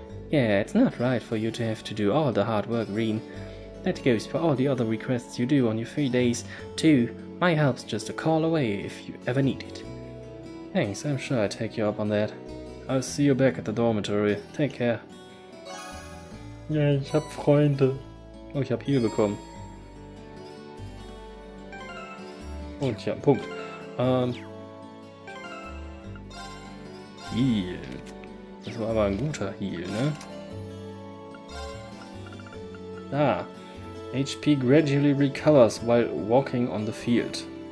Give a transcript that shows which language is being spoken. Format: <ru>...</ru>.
<en>Yeah, it's not right for you to have to do all the hard work, Rean. That goes for all the other requests you do on your free days, too. My help's just a call away if you ever need it. Thanks, I'm sure I'll take you up on that. I'll see you back at the dormitory. Take care.</en> <de>Ja, ich hab Freunde. Oh, ich hab Heal bekommen. Und ich hab einen Punkt. Heal. Das war aber ein guter Heal, ne? Ah.</de> <en>HP gradually recovers while walking on the field.</en>